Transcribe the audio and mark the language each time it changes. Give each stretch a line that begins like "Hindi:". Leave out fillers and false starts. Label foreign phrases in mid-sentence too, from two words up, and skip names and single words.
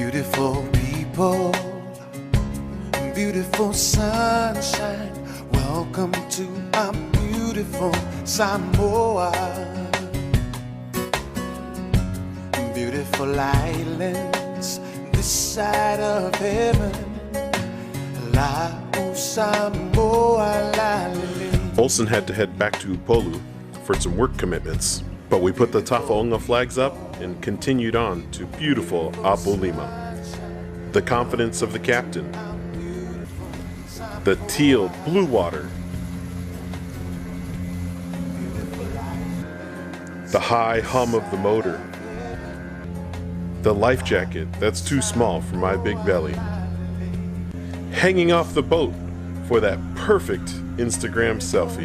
English: Beautiful people, beautiful sunshine. Welcome to our beautiful Samoa. Beautiful islands, this side of heaven.
Samoan: La Samoa, la.
English: Olsen had to head back to Upolu for some work commitments, but we put the Tafaonga flags up and continued on to beautiful Apolima. The confidence of the captain, the teal blue water, the high hum of the motor, the life jacket that's too small for my big belly, hanging off the boat for that perfect Instagram selfie.